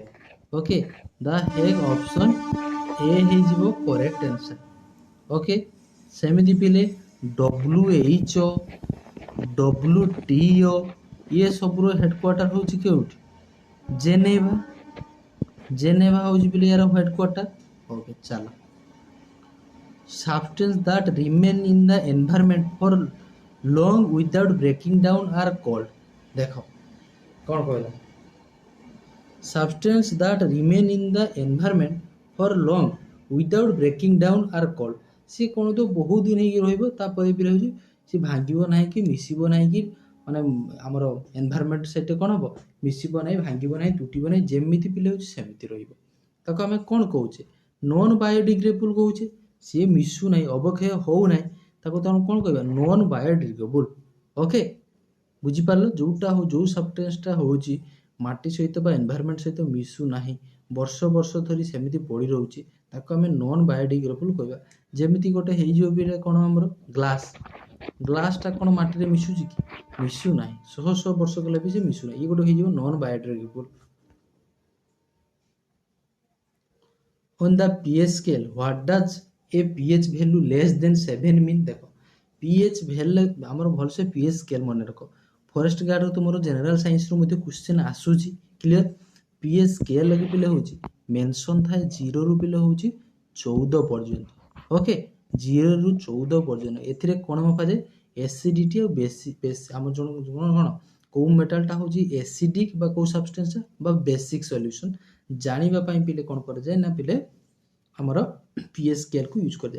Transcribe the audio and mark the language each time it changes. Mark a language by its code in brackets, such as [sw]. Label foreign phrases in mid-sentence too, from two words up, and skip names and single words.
[en] okay, the Hague option A ହେଇଯିବ correct answer. [or] ଓକେ, ସେମିତି ପିଲେ WHO WTO ଇଏ ସବୁର ହେଡ଼କ୍ୱାର୍ଟର ହେଉଛି କେଉଁଠି? ଜେନେଭା ହେଉଛି ପିଲେ ୟାର ହେଡ଼କ୍ୱାର୍ଟର। ଓକେ, ଚାଲ। [en] Substances that remain in the environment for long without breaking down are called। [or] ଦେଖ କ'ଣ କହିଲା? [en] Substances that remain in the environment for long without breaking down are called। [or] ସେ କ'ଣ ତ ବହୁତ ଦିନ ହେଇକି ରହିବ, ତାପରେ ବି ହେଉଛି ସେ ଭାଙ୍ଗିବ ନାହିଁ କି ମିଶିବ ନାହିଁ କି ମାନେ ଆମର ଏନଭାରମେଣ୍ଟ ସେଠି କ'ଣ ହେବ? ମିଶିବ ନାହିଁ, ଭାଙ୍ଗିବ ନାହିଁ, ତୁଟିବ ନାହିଁ, ଯେମିତି ପିଲେ ହେଉଛି ସେମିତି ରହିବ। ତାକୁ ଆମେ କ'ଣ କହୁଛେ? [en] non biodegradable [or] କହୁଛେ। ସିଏ ମିଶୁ ନାହିଁ, ଅବକ୍ଷୟ ହେଉନାହିଁ, ତାକୁ ଆମେ କ'ଣ କହିବା? [en] non biodegradable. okay, ବୁଝିପାରିଲ? [or] ଯେଉଁ ସବଷ୍ଟାନ୍ସଟା ହେଉଛି ମାଟି ସହିତ ବା ଏନଭାରମେଣ୍ଟ ସହିତ ମିଶୁ ନାହିଁ, ବର୍ଷ ଧରି ସେମିତି ପଡ଼ି ରହୁଛି, ତାକୁ ଆମେ [en] non biodegradable [or] କହିବା। ଯେମିତି ଗୋଟେ ହେଇଯିବ ବି କ'ଣ ଆମର ଗ୍ଲାସଟା କ'ଣ ମାଟିରେ ମିଶୁଛି କି? ମିଶୁ ନାହିଁ, ଶହ ବର୍ଷ ଗଲେ ବି ସେ ମିଶୁ ନାହିଁ। ଇଏ ଗୋଟେ ହେଇଯିବ [en] non biodegradable. On the pH scale, what does a pH value less than 7 mean? [or] ଦେଖ [en] pH value [or] ଆମର ଭଲସେ [en] pH scale [or] ମନେ ରଖ। [en] forest guard-ra [or] ତୁମର [en] general science-ru [or] ମଧ୍ୟ କ୍ୱେଶ୍ଚିନ୍ ଆସୁଛି। କ୍ଲିୟର? [en] pH scale [or] ଲାଗି ପିଲେ ହେଉଛି ମେନସନ୍ ଥାଏ 0ରୁ ପିଲେ ହେଉଛି 14 ପର୍ଯ୍ୟନ୍ତ। ଓକେ, 0ରୁ 14 ପର୍ଯ୍ୟନ୍ତ। ଏଥିରେ କ'ଣ ମପାଯାଏ? ଏସିଡିଟି ଆଉ ଆମର କ'ଣ କେଉଁ ମେଟାଲଟା ହେଉଛି ଏସିଡିକ୍ ବା କେଉଁ ସବଷ୍ଟାନ୍ସଟା ବା [en] basic solution [or] ଜାଣିବା ପାଇଁ ପିଲେ କ'ଣ କରାଯାଏ ନା ପିଲେ ଆମର [en] pH scale-ku [or] ୟୁଜ୍ କରାଯାଏ।